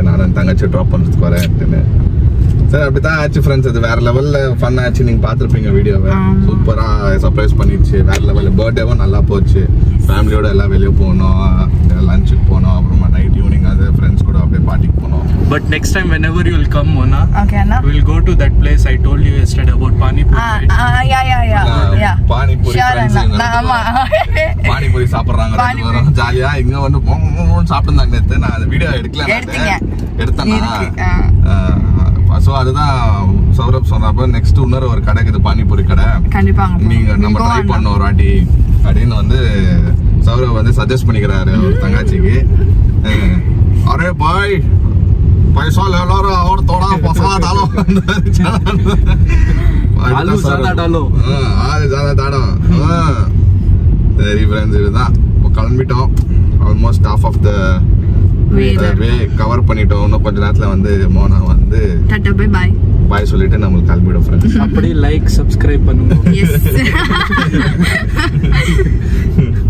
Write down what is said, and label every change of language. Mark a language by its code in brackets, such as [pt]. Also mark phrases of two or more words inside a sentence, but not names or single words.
[ta] நானும் தங்கச்சி ட்ராப் பண்ணுறதுக்கு வரேன் அப்படின்னு. சரி அப்படித்தான் ஆச்சு ஃப்ரெண்ட்ஸ். அது வேற லெவல்ல ஃபன் ஆச்சு. நீங்க பாத்துருப்பீங்க வீடியோவை. சூப்பரா சர்ப்ரைஸ் பண்ணிடுச்சு, வேற லெவல். பர்த்டேவும் நல்லா போச்சு. ஃபேமிலியோட எல்லாம் வெளியே போனோம், லஞ்சுக்கு போனோம், அப்புறமா [en] night evening [ta] அது ஃப்ரெண்ட்ஸ் கூட அப்படியே பார்ட்டிக்கு போனோம். [en] But next time whenever you will come, Mona, okay, Anna, we will go to that place I told you yesterday about Pani Puri. Yeah. Pani Puri friends. [ta] ஆமா, Pani Puri சாப்பிடுறாங்க ஜாலியா. இங்க வந்து சாப்பிட்டுருந்தாங்க நேத்து. நான் அந்த வீடியோ எடுத்தேன்னா. சோ அதுதான் சௌரப் சொன்னப்ப நெக்ஸ்ட் இன்னொரு ஒரு கடை இருக்குது, பானிபூரி கடை. நீங்க நம்ம ட்ரை பண்ணோம் ஒரு வாட்டி அப்படின்னு வந்து சௌரப் வந்து சஜஸ்ட் பண்ணிக்கிறாரு ஒரு தங்காச்சிக்கு. [hi] अरे भाई पैसा ले लो और थोड़ा मसाला डालो, आलू ज्यादा डालो, आलू ज्यादा डालो. [ta] சரி ஃப்ரெண்ட்ஸ், இதுதான் இப்போ கிளம்பிட்டோம். [en] almost half of the way cover [ta] பண்ணிட்டோம். இன்னும் கொஞ்ச நேரத்துல வந்து மோனா வந்து [en] tata bye bye [ta] பாய் சொல்லிட்டு நம்மளுக்கு கிளம்பிடும் ஃப்ரெண்ட்ஸ். அப்படி [en] like subscribe [ta] பண்ணுங்க.